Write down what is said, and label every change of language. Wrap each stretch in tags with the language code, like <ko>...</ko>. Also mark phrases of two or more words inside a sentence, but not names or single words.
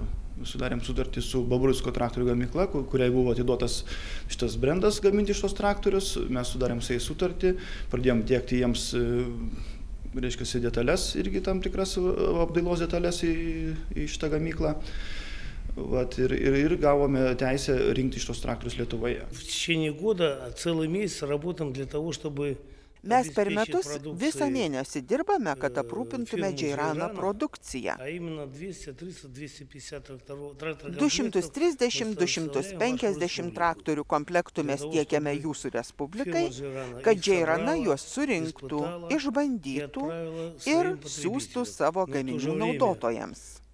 <lt>Sudarėm sutartį su Babruisko traktorių gamykla, kuriai buvo atiduotas šitas brendas gaminti šitos traktorius. Mes sudarėm su jais sutartį, pradėjom tiekti jiems, reiškia, detalės, irgi tam tikras apdailos detalės į šitą gamyklą. Вот, ir gavome teisę rinkti šitos traktorius Lietuvoje.</lt> <ru>В течение года целый месяц работаем для того, чтобы</ru> <lt>Mes per metus visą mėnesį dirbame, kad aprūpintume Džeiraną produkciją. 230–250 traktorių komplektų mes tiekiame jūsų Respublikai, kad Džeirana juos surinktų, išbandytų ir siųstų savo gaminių naudotojams.</lt>